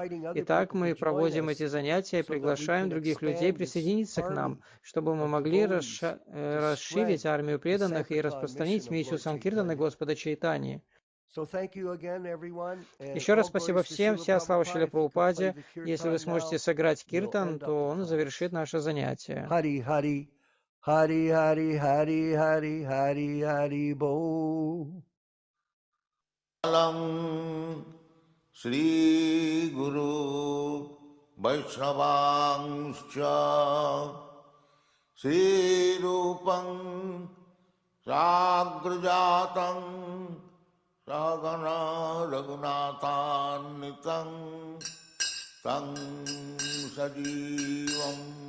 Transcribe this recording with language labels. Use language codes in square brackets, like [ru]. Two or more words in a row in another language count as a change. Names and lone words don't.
[ru] Итак, мы проводим эти занятия и приглашаем других людей присоединиться к нам, чтобы мы могли расширить армию преданных и распространить миссию Санкиртаны Господа Чайтаньи. Еще раз спасибо всем, вся слава Шриле Прабхупаде. Если вы сможете сыграть киртан, то он завершит наше занятие. Хари Хари, Хари Хари Хари Хари Хари Хари Бо. [sa] श्री गुरु वैष्णवांश्च श्री रूपं साग्रजातं सहगण रघुनाथान्वितं तं सजीवं